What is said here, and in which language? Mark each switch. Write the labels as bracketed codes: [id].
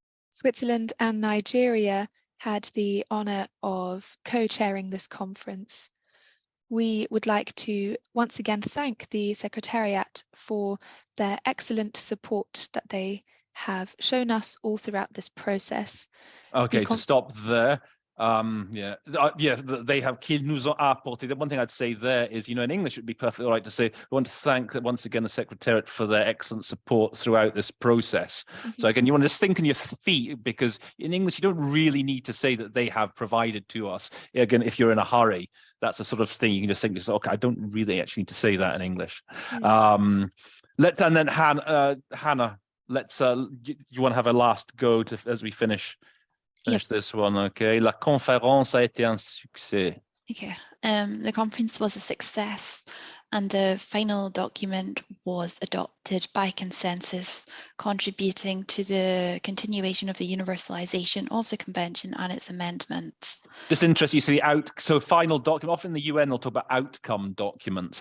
[en] Switzerland and Nigeria had the honor of co-chairing this conference. We would like to once again thank the Secretariat for their excellent support that they have shown us all throughout this process. Okay, to stop there. They have [fr] qu'ils nous ont apporté. [en] The one thing I'd say there is, in English, it'd be perfectly all right to say, we want to thank once again the Secretariat for their excellent support throughout this process. So again, you want to just think on your feet, because in English, you don't really need to say that they have provided to us. Again, if you're in a hurry, that's the sort of thing you can just think, okay, I don't really actually need to say that in English. And then Hannah, let's, you want to have a last go as we finish this one, okay? [fr] La conférence a été un succès. [en] Okay, the conference was a success. And the final document was adopted by consensus, contributing to the continuation of the universalization of the convention and its amendments. Just interesting, you see so final document, often in the UN they'll talk about outcome documents.